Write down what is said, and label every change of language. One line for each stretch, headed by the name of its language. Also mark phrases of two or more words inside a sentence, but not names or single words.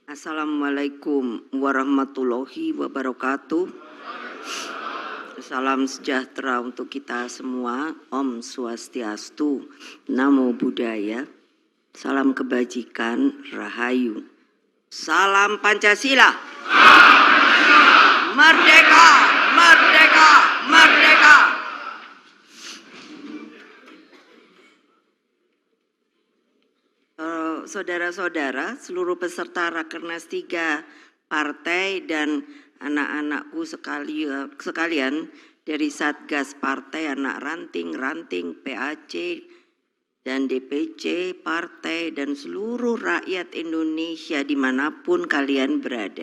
Arabic: السلام عليكم ورحمة الله وبركاته.
Indonesian: Salam sejahtera untuk kita semua.
Balinese: Om Swastiastu,
Pali: Namo Buddhaya,
Indonesian: salam kebajikan, Rahayu. Salam Pancasila. Merdeka, merdeka, merdeka. Saudara-saudara, seluruh peserta Rakernas 3 partai dan anak-anakku sekalian dari Satgas Partai Anak Ranting, PAC dan DPC partai dan seluruh rakyat Indonesia dimanapun kalian berada.